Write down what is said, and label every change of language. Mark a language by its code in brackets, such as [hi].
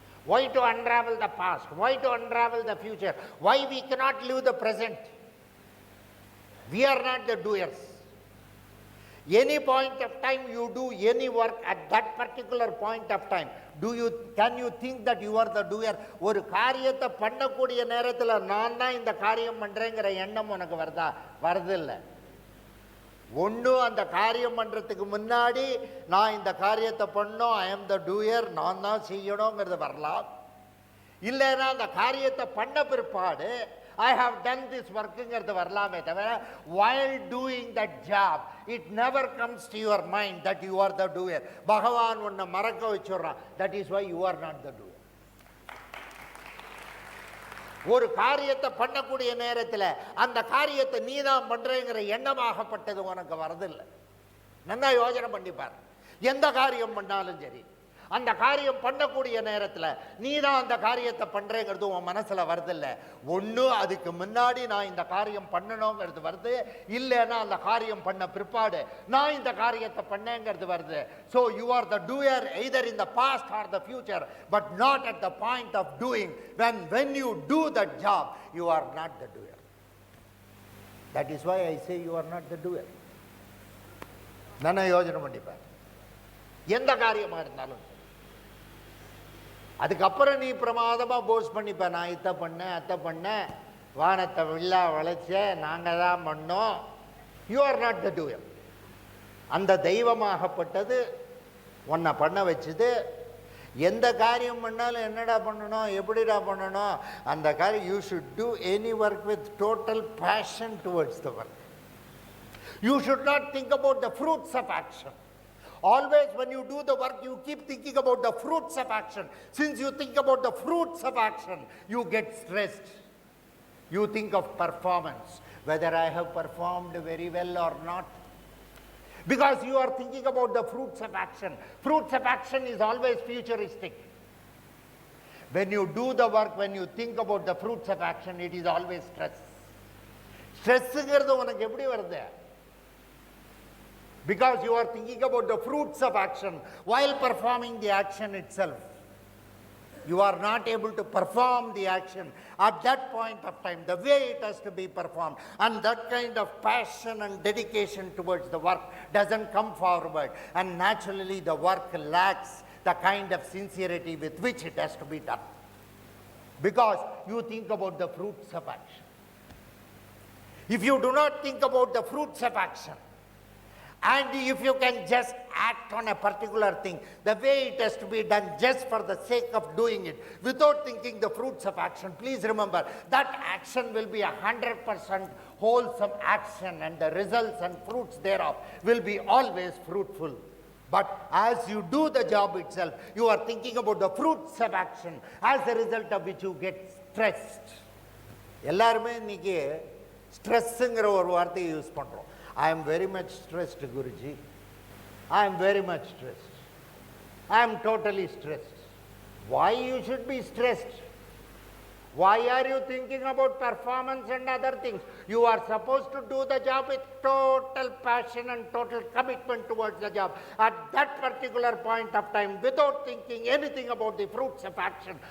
[en] Why to unravel the past? Why to unravel the future? Why we cannot live the present? We are not the doers. Any point of time you do any work at that particular point of time, can you think that you are the doer? [ta] ஒரு காரியத்தை பண்ணக்கூடிய நேரத்தில் நான் தான் இந்த காரியம் பண்ணுறேங்கிற எண்ணம் உனக்கு வருதா? வரதில்லை. ஒன்றும் அந்த காரியம் பண்ணுறதுக்கு முன்னாடி நான் இந்த காரியத்தை பண்ணோம், [en] I am the doer, [ta] நான் தான் செய்யணுங்கிறது வரலாம். இல்லைன்னா அந்த காரியத்தை பண்ண பிற்பாடு [en] I have done this ஒர்க்குங்கிறது [ta] வரலாமே தவிர [en] while doing that job it never comes to your mind that you are the doer. [ta] பகவான் உன்னை மறக்க வச்சுடுறான். [en] that is why you are not the doer. [ta] ஒரு காரியத்தை பண்ணக்கூடிய நேரத்தில் அந்த காரியத்தை நீ தான் பண்ணுறேங்கிற எண்ணமாகப்பட்டது உனக்கு வரதில்லை. நல்லா யோசனை பண்ணிப்பார். எந்த காரியம் பண்ணாலும் சரி, அந்த காரியம் பண்ணக்கூடிய நேரத்தில் நீ தான் அந்த காரியத்தை பண்ணுறேங்கிறது உன் மனசில் வருதில்லை. ஒன்று அதுக்கு முன்னாடி நான் இந்த காரியம் பண்ணணுங்கிறது வருது, இல்லைன்னா அந்த காரியம் பண்ண பிற்பாடு நான் இந்த காரியத்தை பண்ணேங்கிறது வருது. [en] So you are the doer either in the past or the future, but not at the point of doing. when you do that job, you are not the doer. That is why I say you are not the doer. [ta] நான் யோசனை பண்ணிப்பேன். எந்த காரியமாக இருந்தாலும் அதுக்கப்புறம் நீ பிரமாதமாக போஸ் பண்ணிப்ப, நான் இத்தை பண்ணேன் அத்தை பண்ணேன், வானத்தை வில்லா வளைச்சேன், நாங்கள் தான் பண்ணோம். [en] You are not the doer. [ta] அந்த தெய்வமாகப்பட்டது உன்னை பண்ண வச்சுது. எந்த காரியம் பண்ணாலும் என்னடா பண்ணணும், எப்படிடா பண்ணணும், அந்த காரியம் [en] You should do any work with total passion towards the work. You should not think about the fruits of action. Always when you do the work, you keep thinking about the fruits of action. Since you think about the fruits of action, you get stressed. You think of performance, whether I have performed very well or not. Because you are thinking about the fruits of action. Fruits of action is always futuristic. When you do the work, when you think about the fruits of action, it is always stress. [ta] Stressங்கிறது உனக்கு எப்படி வருது? [en] Because you are thinking about the fruits of action while performing the action itself. You are not able to perform the action at that point of time, the way it has to be performed. And that kind of passion and dedication towards the work doesn't come forward. And naturally the work lacks the kind of sincerity with which it has to be done. Because you think about the fruits of action. If you do not think about the fruits of action, and if you can just act on a particular thing the way it has to be done just for the sake of doing it without thinking the fruits of action, please remember that action will be 100% wholesome action, and the results and fruits thereof will be always fruitful. But as you do the job itself, you are thinking about the fruits of action, as a result of which you get stressed. [ta] எல்லாருமே இன்னைக்கு ஸ்ட்ரெஸ்ஸுங்கிற ஒரு வார்த்தையை use பண்ணுறோம். [en] I am very much stressed, Guruji. I am very much stressed. I am totally stressed. Why you should be stressed? Why are you thinking about performance and other things? You are supposed to do the job with total passion and total commitment towards the job at that particular point of time without thinking anything about the fruits of action.